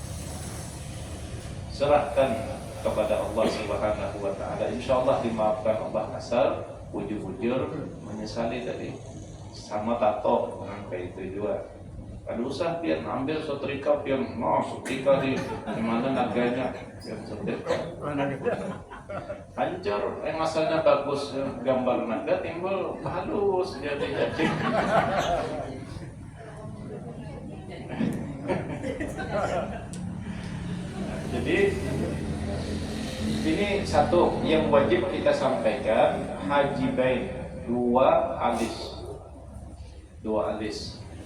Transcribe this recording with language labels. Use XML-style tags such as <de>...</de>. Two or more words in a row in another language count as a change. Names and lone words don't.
<id>Serahkan kepada Allah</id> <ar>سبحانه وتعالى.</ar> <id>Insyaallah dimaafkan Allah asal ujur-ujur menyesali tadi.</id> <bjn>Sama tato sampai itu juga. Ada usah pian ambil setrika pian setrika di mana naganya pian setrika.</bjn> <id>Hancur, yang asalnya bagus gambar naga timbul halus jadi cacing. Jadi ini satu yang wajib kita sampaikan, haji baik dua alis.</id>